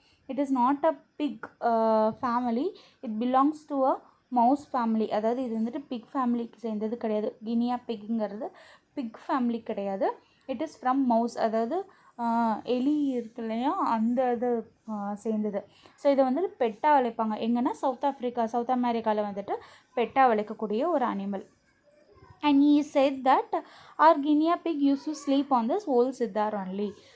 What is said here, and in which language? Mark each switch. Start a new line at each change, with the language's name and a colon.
English: It is not a pig family. It belongs to a mouse family.
Tamil: அதாவது இது வந்துட்டு big ஃபேமிலிக்கு சேர்ந்தது கிடையாது. கினியா பிக்ங்கிறது பிக் ஃபேமிலி கிடையாது.
English: it is from mouse,
Tamil: அதாவது எலி இருக்கு இல்லையா, அந்த இது சேர்ந்தது. ஸோ இதை வந்துட்டு பெட்டாக வளர்ப்பாங்க. எங்கன்னா சவுத் அமெரிக்காவில் வந்துட்டு பெட்டாக வளர்க்கக்கூடிய ஒரு animal.
English: And he said that our guinea pig used to sleep on this old sitar only.